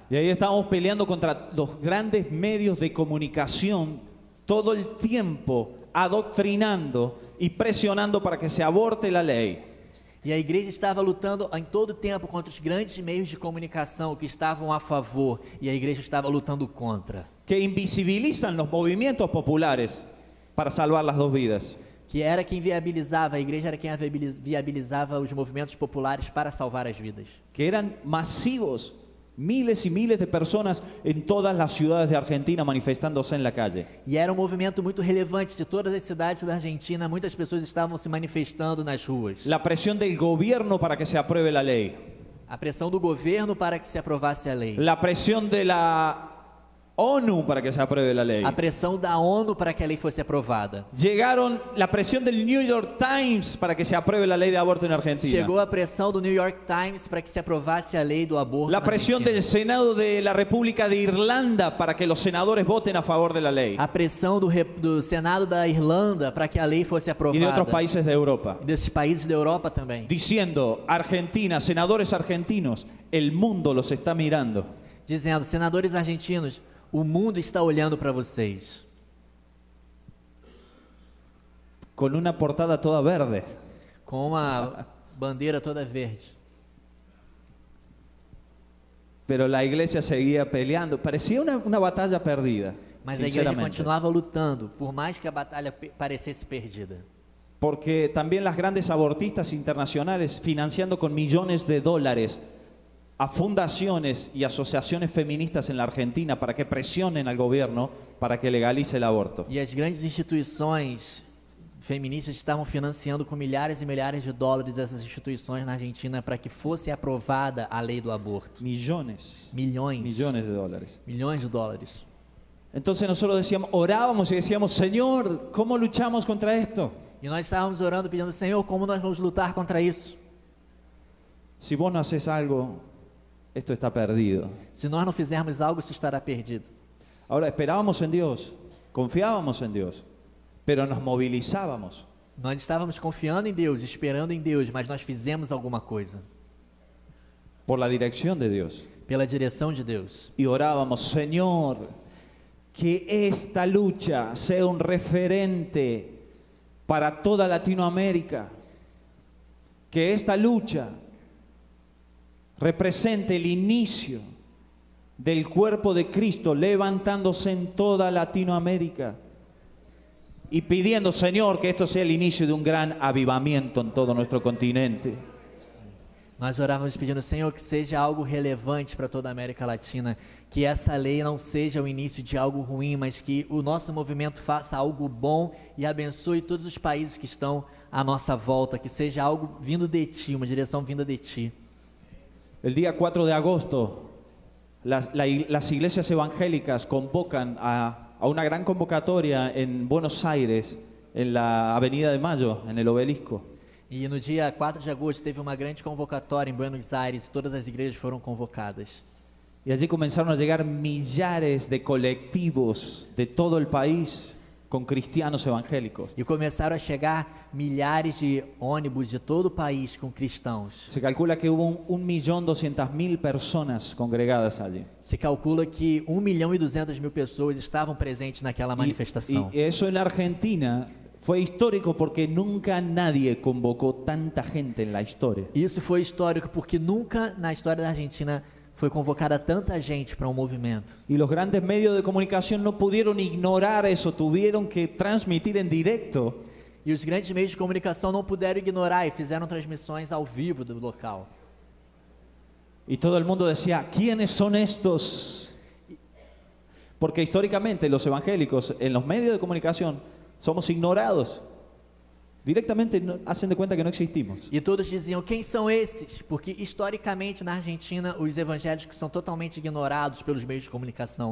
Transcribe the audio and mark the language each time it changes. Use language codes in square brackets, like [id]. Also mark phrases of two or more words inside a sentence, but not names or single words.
[es] Y ahí estábamos peleando contra los grandes medios de comunicación todo el tiempo, adoctrinando y presionando para que se aborte la ley. [pt] E a igreja estava lutando em todo o tempo contra os grandes meios de comunicação que estavam a favor, e a igreja estava lutando contra. [es] Que invisibilizan los movimientos populares para salvar las dos vidas. [pt] Que era quem viabilizava, a igreja era quem viabilizava os movimentos populares para salvar as vidas. [es] Que eran masivos, miles y miles de personas en todas las ciudades de Argentina manifestándose en la calle. [pt] E era um movimento muito relevante de todas as cidades da Argentina, muitas pessoas estavam se manifestando nas ruas. [es] La presión del gobierno para que se apruebe la ley. [pt] A pressão do governo para que se aprovasse a lei. [es] La presión de la ONU para que se apruebe la ley. [pt] A pressão da ONU para que a lei fosse aprovada. [es] Llegaron la presión del New York Times para que se apruebe la ley de aborto en Argentina. [pt] Chegou a pressão do New York Times para que se aprovasse a lei do aborto [es] La [pt] na [es] presión Argentina. del Senado de la República de Irlanda para que los senadores voten a favor de la ley. [pt] A pressão do Senado da Irlanda para que a lei fosse aprovada. [es] Y de otros países de Europa. [pt] Desses países da Europa também. [es] Diciendo, Argentina, senadores argentinos, el mundo los está mirando. [pt] Dizendo, senadores argentinos, o mundo está olhando para vocês. [es] Con una portada toda verde. [pt] Com uma bandeira toda verde. [es] Pero la iglesia seguía peleando. Parecía una batalla perdida. [pt] Mas a igreja sinceramente. continuava lutando, por mais que a batalha parecesse perdida. [es] Porque también las grandes abortistas internacionales financiando con millones de dólares a fundaciones y asociaciones feministas en la Argentina para que presionen al gobierno para que legalice el aborto. [pt] E as grandes instituições feministas estavam financiando com milhares e milhares de dólares essas instituições na Argentina para que fosse aprovada a lei do aborto. [es] Millones [pt] Milhões [es] de dólares. [pt] de dólares. [es] Entonces nosotros decíamos, orábamos y decíamos, Señor, ¿cómo luchamos contra esto? [pt] E nós estávamos orando, pedindo, Senhor, como nós vamos lutar contra isso? [es] Si vos no haces algo, esto está perdido. [pt] Se nós não fizermos algo, isso estará perdido. [es] Ahora esperábamos en Dios, confiábamos en Dios, pero nos movilizábamos. [pt] Nós estávamos confiando em Deus, esperando em Deus, mas nós fizemos alguma coisa. [es] Por la dirección de Dios. [pt] Pela direção de Deus. [es] Y orábamos, Señor, que esta lucha sea un referente para toda Latinoamérica. Que esta lucha represente el inicio del cuerpo de Cristo levantándose en toda Latinoamérica. Y pidiendo, Señor, que esto sea el inicio de un gran avivamiento en todo nuestro continente. [pt] Nós orávamos pedindo, Senhor, que seja algo relevante para toda a América Latina, que essa lei não seja o início de algo ruim, mas que o nosso movimento faça algo bom e abençoe todos os países que estão à nossa volta, que seja algo vindo de Ti, uma direção vinda de Ti. [es] El día 4 de agosto, las iglesias evangélicas convocan a una gran convocatoria en Buenos Aires, en la Avenida de Mayo, en el Obelisco. [pt] E no dia 4 de agosto teve uma grande convocatória em Buenos Aires, todas as igrejas foram convocadas. [es] Y allí comenzaron a llegar millares de colectivos de todo el país con cristianos evangélicos. [pt] E começaram a chegar milhares de ônibus de todo o país com cristãos. [es] Se calcula que hubo 1.200.000 personas congregadas allí. [pt] Se calcula que 1.200.000 pessoas estavam presentes naquela manifestação. [es] Y eso en la Argentina fue histórico porque nunca nadie convocó tanta gente en la historia. [pt] Isso foi histórico porque nunca na história da Argentina foi convocada tanta gente para um movimento. [es] Y los grandes medios de comunicación no pudieron ignorar eso, tuvieron que transmitir en directo. [pt] E os grandes meios de comunicação não puderam ignorar e fizeram transmissões ao vivo do local. [es] Y todo el mundo decía, ¿quiénes son estos? Porque históricamente los evangélicos en los medios de comunicación somos ignorados. Directamente hacen de cuenta que no existimos. [pt] E todos diziam, quem são esses? Porque historicamente na Argentina os evangélicos são totalmente ignorados pelos meios de comunicação.